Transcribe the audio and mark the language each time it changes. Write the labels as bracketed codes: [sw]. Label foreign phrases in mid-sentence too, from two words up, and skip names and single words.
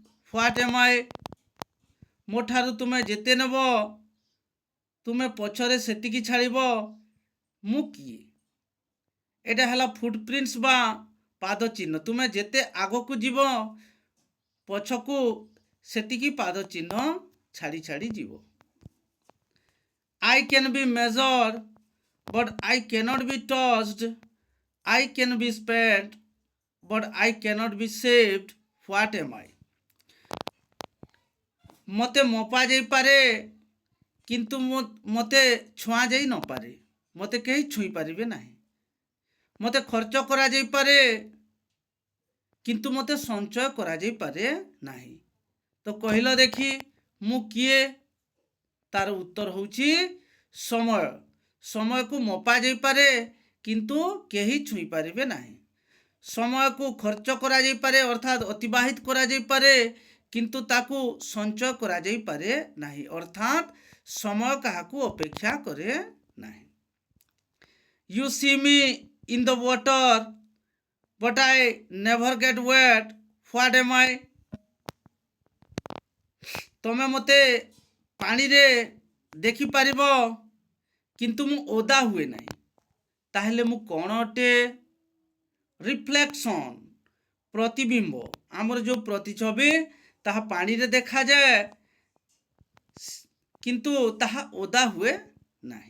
[en] What am I? [or] ମୋ ଠାରୁ ତୁମେ ଯେତେ ନେବ ତୁମେ ପଛରେ ସେତିକି ଛାଡ଼ିବ ମୁଁ କିଏ। ଏଇଟା ହେଲା ଫୁଟପ୍ରିଣ୍ଟସ୍ ବା ପାଦ ଚିହ୍ନ। ତୁମେ ଯେତେ ଆଗକୁ ଯିବ ପଛକୁ ସେତିକି ପାଦ ଚିହ୍ନ ଛାଡ଼ି ଛାଡ଼ି ଯିବ। [en] I can be measured but I cannot be touched. I can be spared but I cannot be saved. What am I? [or] ମୋତେ ମପା ଯାଇପାରେ କିନ୍ତୁ ମୋତେ ଛୁଆଁ ଯାଇ ନପାରେ। ମୋତେ କେହି ଛୁଇଁ ପାରିବେ ନାହିଁ। ମୋତେ ଖର୍ଚ୍ଚ କରାଯାଇପାରେ କିନ୍ତୁ ମୋତେ ସଞ୍ଚୟ କରାଯାଇପାରେ ନାହିଁ। ତ କହିଲ ଦେଖି ମୁଁ କିଏ? ତାର ଉତ୍ତର ହେଉଛି ସମୟ। ସମୟକୁ ମପା ଯାଇପାରେ କିନ୍ତୁ କେହି ଛୁଇଁ ପାରିବେ ନାହିଁ। ସମୟକୁ ଖର୍ଚ୍ଚ କରାଯାଇପାରେ ଅର୍ଥାତ୍ ଅତିବାହିତ କରାଯାଇପାରେ କିନ୍ତୁ ତାକୁ ସଞ୍ଚୟ କରାଯାଇପାରେ ନାହିଁ, ଅର୍ଥାତ୍ ସମୟ କାହାକୁ ଅପେକ୍ଷା କରେ ନାହିଁ। [en] You see me in the water but I never get wet. What am I? [or] ତମେ ମୋତେ ପାଣିରେ ଦେଖିପାରିବ କିନ୍ତୁ ମୁଁ ଓଦା ହୁଏ ନାହିଁ, ତାହେଲେ ମୁଁ କ'ଣ ଅଟେ? ରିଫ୍ଲେକ୍ସନ୍, ପ୍ରତିବିମ୍ବ। ଆମର ଯେଉଁ ପ୍ରତିଛବି ତାହା ପାଣିରେ ଦେଖାଯାଏ କିନ୍ତୁ ତାହା ଓଦା ହୁଏ ନାହିଁ।